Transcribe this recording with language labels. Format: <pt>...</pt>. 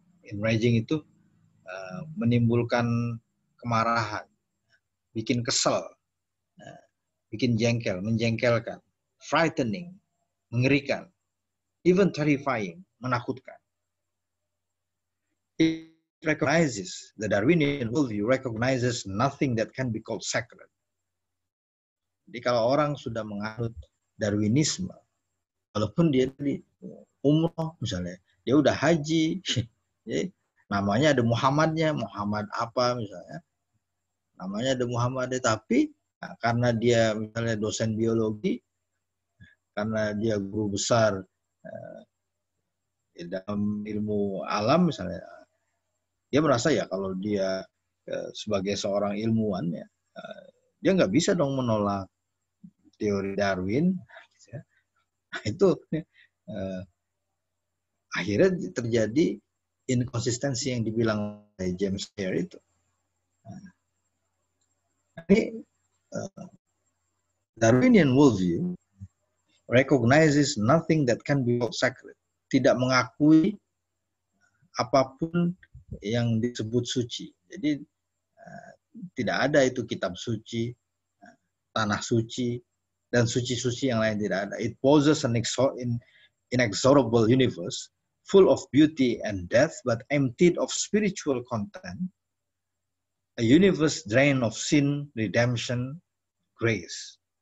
<en>Enraging</en> <id>itu menimbulkan kemarahan, bikin kesel, bikin jengkel, menjengkelkan,</id> <en>frightening,</en> <id>mengerikan,</id> <en>even terrifying,</en> <id>menakutkan.</id> <en>It recognizes, the Darwinian worldview recognizes nothing that can be called sacred.</en> <id>Jadi kalau orang sudah menganut Darwinisme, walaupun dia di umroh misalnya, dia udah haji, ya, namanya ada Muhammadnya, Muhammad apa misalnya, namanya ada Muhammad, tapi karena dia misalnya dosen biologi, karena dia guru besar dalam ilmu alam misalnya, dia merasa ya kalau dia sebagai seorang ilmuwan ya, dia nggak bisa dong menolak teori Darwin. Itu akhirnya terjadi inkonsistensi yang dibilang oleh James Clear itu. Ini</id> <en>Darwinian worldview recognizes nothing that can be called sacred.</en> <id>Tidak mengakui apapun yang disebut suci. Jadi tidak ada itu kitab suci, tanah suci, dan suci-suci yang lain tidak ada.</id> <en>It poses an inexorable universe full of beauty and death, but emptied of spiritual content. A universe drained of sin, redemption, grace.</en>